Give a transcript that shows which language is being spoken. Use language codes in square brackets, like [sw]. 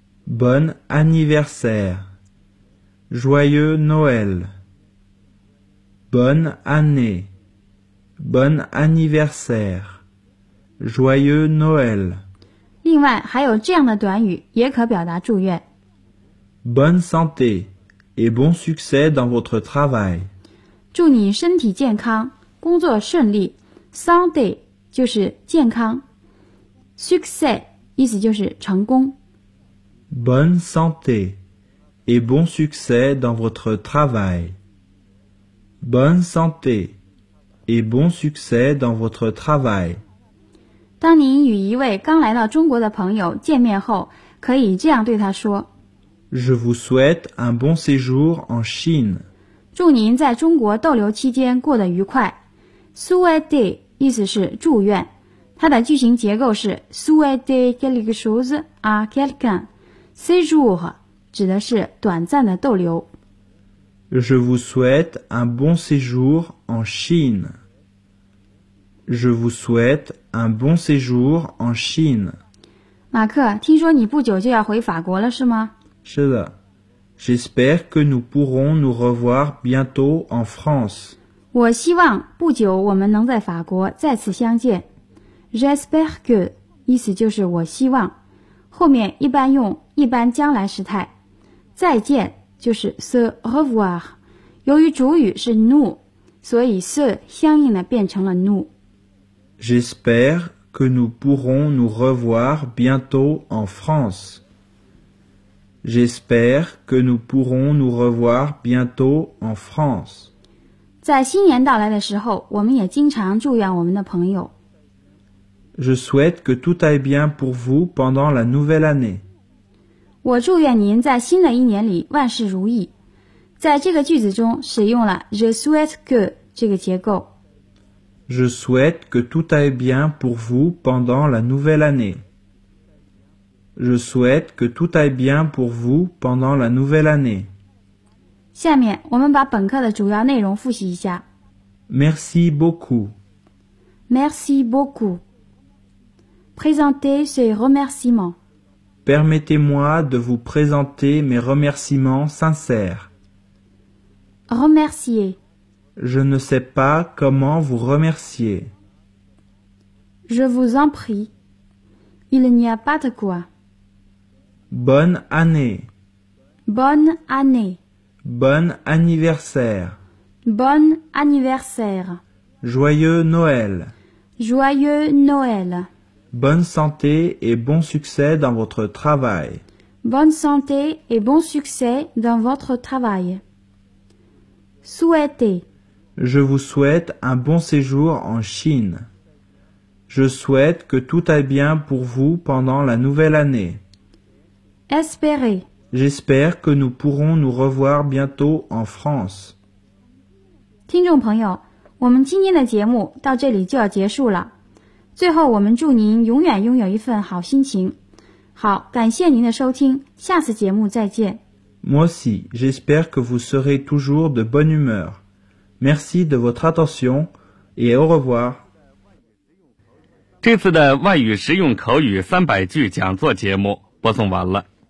[fr] Bon anniversaire. Joyeux Noël. Bonne année. Bon anniversaire. Joyeux Noël. [zh] 另外还有这样的短语也可表达祝愿。 [fr] Bonne santé et bon succès dans votre travail. [zh] 祝你身体健康，工作顺利。Santé 就是健康。 Succès 意思就是成功。 [fr] Bonne santé et bon succès dans votre travail. Bonne santé et bon succès dans votre travail. [zh] 当您与一位刚来到中国的朋友见面后，可以这样对他说 [fr] ：Je vous souhaite un bon séjour en Chine. [zh] 祝您在中国逗留期间过得愉快。Souhaiter 意思是祝愿，它的句型结构是 [fr] souhaiter quelque chose à quelqu'un. [zh] Séjour 指的是短暂的逗留。 [fr] Je vous souhaite un bon séjour en Chine. Je vous souhaite un bon séjour en Chine. [zh] 马克，听说你不久就要回法国了，是吗？是的。 [fr] J'espère que nous pourrons nous revoir bientôt en France. [zh] 我希望不久我们能在法国再次相见。 [fr] J'espère que [zh] 意思就是我希望。后面一般用一般将来时态，再见就是 se revoir， 由于主语是 nous， 所以 se 相应的变成了 nous。 [fr] J'espère que nous pourrons nous revoir bientôt en France. J'espère que nous pourrons nous revoir bientôt en France. [zh] 在新年到来的时候，我们也经常祝愿我们的朋友。 [fr] Je souhaite que tout aille bien pour vous pendant la nouvelle année. [zh] 我祝愿您在新的一年里万事如意。在这个句子中使用了 [fr] je souhaite que [zh] 这个结构。 [fr] Je souhaite que tout aille bien pour vous pendant la nouvelle année. Je souhaite que tout aille bien pour vous pendant la nouvelle année. [zh] 下面我们把本课的主要内容复习一下。 [fr] Merci beaucoup. Merci beaucoup. Présentez ces remerciements. Permettez-moi de vous présenter mes remerciements sincères. Remercier. Je ne sais pas comment vous remercier. Je vous en prie. Il n'y a pas de quoi. Bonne année. Bonne année. Bon anniversaire. Bon anniversaire. Joyeux Noël. Joyeux Noël. Bonne santé et bon succès dans votre travail. Bonne santé et bon succès dans votre travail. Souhaitez. Je vous souhaite un bon séjour en Chine. Je souhaite que tout aille bien pour vous pendant la nouvelle année. Espérez. J'espère que nous pourrons nous revoir bientôt en France. [zh] 听众朋友，我们今天的节目到这里就要结束了。最后，我们祝您永远拥有一份好心情。好，感谢您的收听，下次节目再见。 [fr] Moi aussi, j'espère que vous serez toujours de bonne humeur. Merci de votre attention et au revoir. [zh] 这次的外语实用口语三百句讲座节目播送完了。